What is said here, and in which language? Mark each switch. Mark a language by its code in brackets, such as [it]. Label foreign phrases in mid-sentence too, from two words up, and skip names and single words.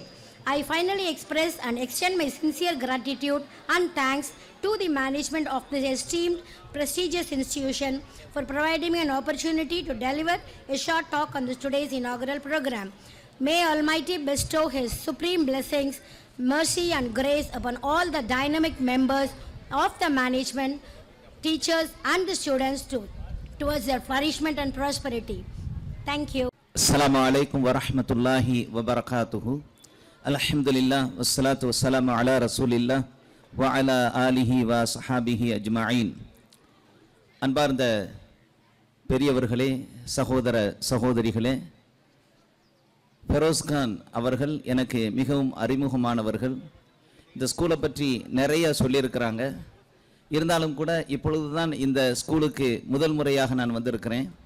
[en] I finally express and extend my sincere gratitude and thanks to the management of this esteemed, prestigious institution for providing me an opportunity to deliver a short talk on today's inaugural program. May Almighty bestow His supreme blessings, mercy and grace upon all the dynamic members of the management, teachers and the students towards their flourishment and prosperity. Thank you. [ar] السلام عليكم ورحمة الله وبركاته. الحمد لله والصلاة والسلام على رسول الله وعلى آله وصحابه أجمعين. [ta] அன்பார்ந்த பெரியவர்களே, சகோதர சகோதரிகளே, ஃபெரோஸ்கான் அவர்கள் எனக்கு மிகவும் அறிமுகமானவர்கள். இந்த ஸ்கூலை பற்றி நிறைய சொல்லியிருக்கிறாங்க. இருந்தாலும் கூட இப்பொழுது தான் இந்த ஸ்கூலுக்கு முதல் முறையாக நான் வந்திருக்கிறேன்.